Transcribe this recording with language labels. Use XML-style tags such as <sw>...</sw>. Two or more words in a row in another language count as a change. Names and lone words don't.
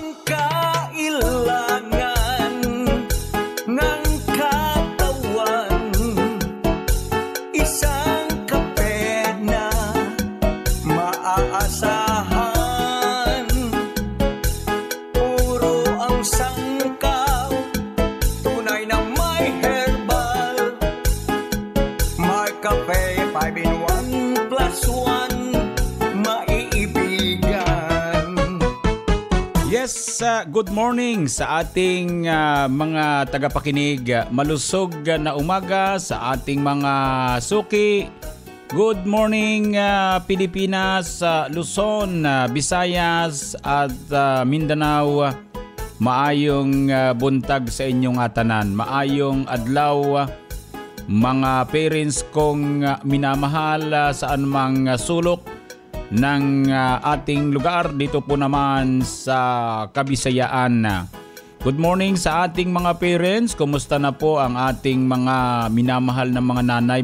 <tl>Ang kailangan ng katawan, isang kape na maaasahan. Puro ang sangkaw, tunay na may herbal. May kape 5-in-1 plus 1 maiibigan.</tl> <en>Yes, good morning</en> <tl>sa ating mga tagapakinig. Malusog na umaga sa ating mga suki.</tl> <en>Good morning Pilipinas, Luzon, Visayas at Mindanao.</en> <ceb>Maayong buntag sa inyong tanan. Maayong adlaw</ceb> <tl>mga parents kong minamahal sa anumang sulok ng ating lugar dito po naman sa Kabisayaan.</tl> <en>Good morning</en> <tl>sa ating mga parents. Kumusta na po ang ating mga minamahal na mga nanay?</tl>